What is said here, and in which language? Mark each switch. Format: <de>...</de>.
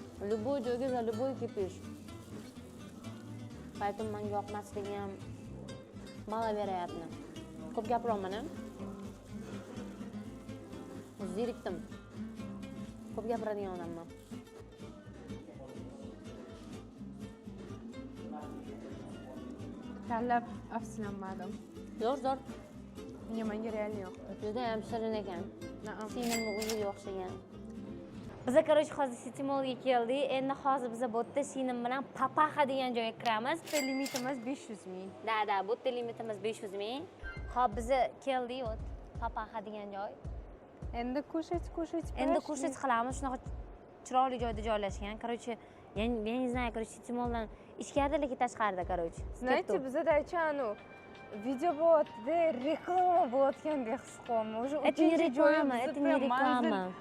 <ru>Любой</ru> <uz>joyga</uz> <ru>за любой кипиш. Поэтому</ru> <uz>menga yoqmasligi ham malaverayapti. Ko'p gapiryapman-a? Zerikdim. Ko'p gapiradigan odamman. Tanlab afsuslanmadim. Zo'r. Menga real yoqdi. Juda ham shirin ekan. Na'am. Sinimni o'ziga o'xshagan. Biza короче hozir City Mallga keldik. Endi hozir biza bu yerda sinim bilan Papaxa degan joyga kiramiz. Limitimiz 500 ming. Da, bu yerda limitimiz 500 ming. Hop, biza keldik, вот Papaxa degan joy. Endi qo'shit. Endi qo'shit qilamiz. Shunaqa chiroyli joyda joylashgan.</uz> <ru>Короче, я не знаю, короче,</ru> <uz>City Malldan ichkarida lekin tashqarida,</uz> <ru>короче. Знаете,</ru> <uz>bizada aytchanu video bo'lyapti-da, reklama bo'layotgandek his qilaman. Уже</uz> <ru>Это не реклама, это не реклама.</ru>